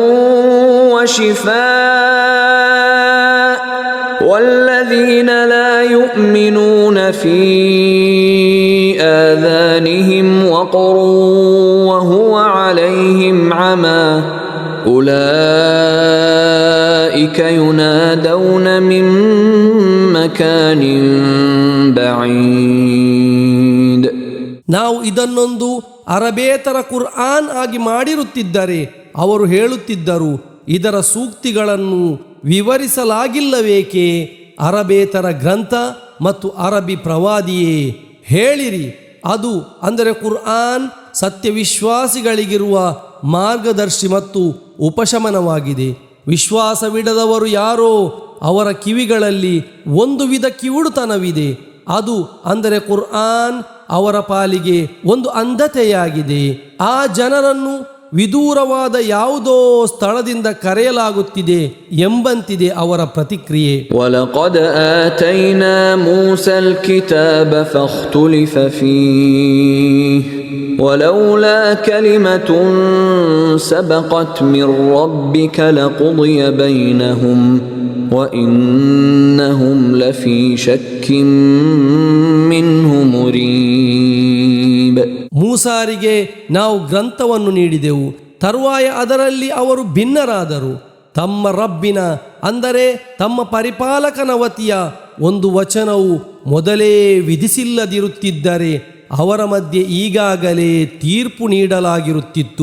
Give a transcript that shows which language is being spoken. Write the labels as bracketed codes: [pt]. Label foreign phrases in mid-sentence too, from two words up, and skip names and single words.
[ar] وشفاء والذين لا يؤمنون في آذانهم وقر وهو عليهم عمى أولئك ينادون من مكان بعيد. [kn] ನಾವು ಇದನ್ನೊಂದು ಅರಬೇತರ ಕುರ್ಆನ್ ಆಗಿ ಮಾಡಿರುತ್ತಿದ್ದರೆ ಅವರು ಹೇಳುತ್ತಿದ್ದರು, ಇದರ ಸೂಕ್ತಿಗಳನ್ನು ವಿವರಿಸಲಾಗಿಲ್ಲವೇಕೆ? ಅರಬೇತರ ಗ್ರಂಥ ಮತ್ತು ಅರಬಿ ಪ್ರವಾದಿಯೇ, ಹೇಳಿರಿ, ಅದು ಅಂದರೆ ಕುರ್ಆನ್ ಸತ್ಯವಿಶ್ವಾಸಿಗಳಿಗಿರುವ ಮಾರ್ಗದರ್ಶಿ ಮತ್ತು ಉಪಶಮನವಾಗಿದೆ. ವಿಶ್ವಾಸವಿಡದವರು ಯಾರೋ ಅವರ ಕಿವಿಗಳಲ್ಲಿ ಒಂದು ವಿಧ ಕಿವುಡುತನವಿದೆ. ಅದು ಅಂದರೆ ಕುರ್ಆನ್ ಅವರ ಪಾಲಿಗೆ ಒಂದು ಅಂಧತೆಯಾಗಿದೆ. ಆ ಜನರನ್ನು ವಿದೂರವಾದ ಯಾವುದೋ ಸ್ಥಳದಿಂದ ಕರೆಯಲಾಗುತ್ತಿದೆ ಎಂಬಂತಿದೆ ಅವರ ಪ್ರತಿಕ್ರಿಯೆ. [ar] وَلَقَدْ آتَيْنَا مُوسَى الْكِتَابَ فَاخْتُلِفَ فِيهِ وَلَوْلَا كَلِمَةٌ سَبَقَتْ مِنْ رَبِّكَ لَقُضِيَ بَيْنَهُمْ وَإِنَّهُمْ لَفِي شَكٍّ مِّنْهُ مُرِيبٍ. [kn] ಮೂಸಾರಿಗೆ ನಾವು ಗ್ರಂಥವನ್ನು ನೀಡಿದೆವು, ತರುವಾಯ ಅದರಲ್ಲಿ ಅವರು ಭಿನ್ನರಾದರು. ತಮ್ಮ ರಬ್ಬಿನ ಅಂದರೆ ತಮ್ಮ ಪರಿಪಾಲಕನ ವತಿಯ ಒಂದು ವಚನವು ಮೊದಲೇ ವಿಧಿಸಿಲ್ಲದಿರುತ್ತಿದ್ದರೆ ಅವರ ಮಧ್ಯೆ ಈಗಾಗಲೇ ತೀರ್ಪು ನೀಡಲಾಗಿರುತ್ತಿತ್ತು.